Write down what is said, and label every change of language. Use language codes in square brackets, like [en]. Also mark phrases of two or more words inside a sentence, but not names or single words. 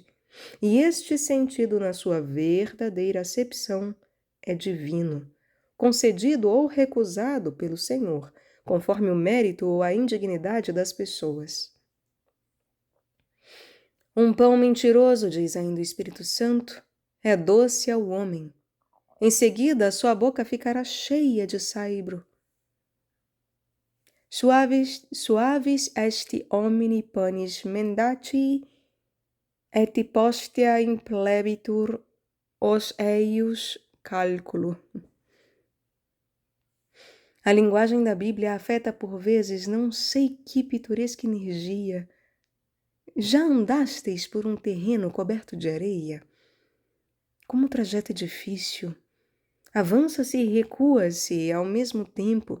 [pt] E este sentido, na sua verdadeira acepção, é divino, concedido ou recusado pelo Senhor, conforme o mérito ou a indignidade das pessoas. Um pão mentiroso, diz ainda o Espírito Santo, é doce ao homem. Em seguida, a sua boca ficará cheia de saibro. [la] Suavis est homini panis mendati, et postea implebitur os eius calculo. [pt] A linguagem da Bíblia afeta por vezes não sei que pitoresca energia. Já andastes por um terreno coberto de areia? Como o trajeto é difícil. Avança-se e recua-se ao mesmo tempo.